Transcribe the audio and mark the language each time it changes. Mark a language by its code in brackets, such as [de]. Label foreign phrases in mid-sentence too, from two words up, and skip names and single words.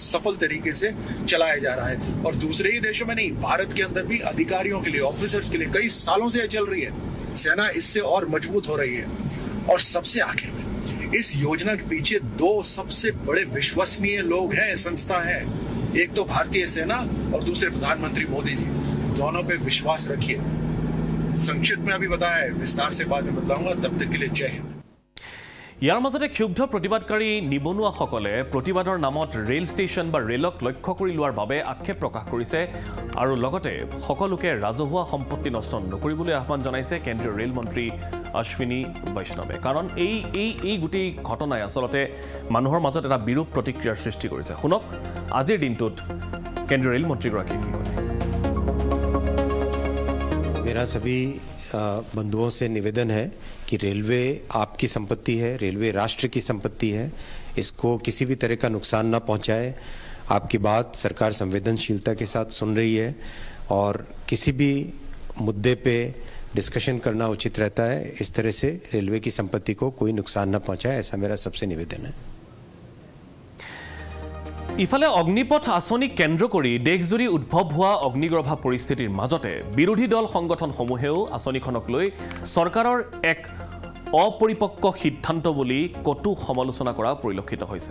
[hi] सफल तरीके से चलाया जा रहा है और दूसरे ही देशों में नहीं भारत के अंदर भी अधिकारियों के लिए ऑफिसर्स के लिए कई सालों से चल रही है सेना इससे और मजबूत हो रही है और सबसे आखिर में इस योजना के पीछे 2 सबसे बड़े विश्वसनीय लोग हैं संस्था हैं एक तो भारतीय सेना और दूसरे प्रधानमंत्री मोदी जी दोनों पे विश्वास रखिए संक्षिप्त में अभी बताया है विस्तार से बाद में बताऊंगा तब तक के लिए जय हिंद [as] ইয়াৰ মাজতে ক্ষুব্ধ প্ৰতিবাদকাৰী নিবনুৱাসকলে প্ৰতিবাদৰ নামত ৰেল ষ্টেচন বা ৰেলক লক্ষ্য কৰি লোৱাৰ বাবে আক্ষেপ প্ৰকাশ কৰিছে আৰু লগতে সকলোকে ৰাজহুৱা সম্পত্তি নষ্ট নকৰিবলৈ আহ্বান জনাইছে কেন্দ্ৰীয় ৰেল মন্ত্ৰী অশ্বিনী বৈষ্ণৱে কাৰণ এই গোটেই ঘটনাই আসলতে মানুহৰ মাজত এটা বিৰূপ প্ৰতিক্ৰিয়াৰ সৃষ্টি কৰিছে শুনক আজিৰ দিনটোত কেন্দ্ৰীয় ৰেল মন্ত্ৰীগৰাকীয়ে কি ক'লে [hi] मेरा सभी बंधुओं से निवेदन है कि रेलवे आपकी संपत्ति है रेलवे राष्ट्र की संपत्ति है इसको किसी भी तरह का नुकसान ना पहुंचाए आपकी बात सरकार संवेदनशीलता के साथ सुन रही है और किसी भी मुद्दे पे डिस्कशन करना उचित रहता है इस तरह से रेलवे की संपत्ति को कोई नुकसान ना पहुंचाए ऐसा मेरा सबसे निवेदन है [as] ইফালে অগ্নিপথ আঁচনি কেন্দ্ৰ কৰি দেশজুৰি উদ্ভৱ হোৱা অগ্নিগৰ্ভা পৰিস্থিতিৰ মাজতে বিৰোধী দল সংগঠনসমূহেও আঁচনিখনক লৈ চৰকাৰৰ এক অপৰিপক্ক সিদ্ধান্ত বুলি কটু সমালোচনা কৰা পৰিলক্ষিত হৈছে।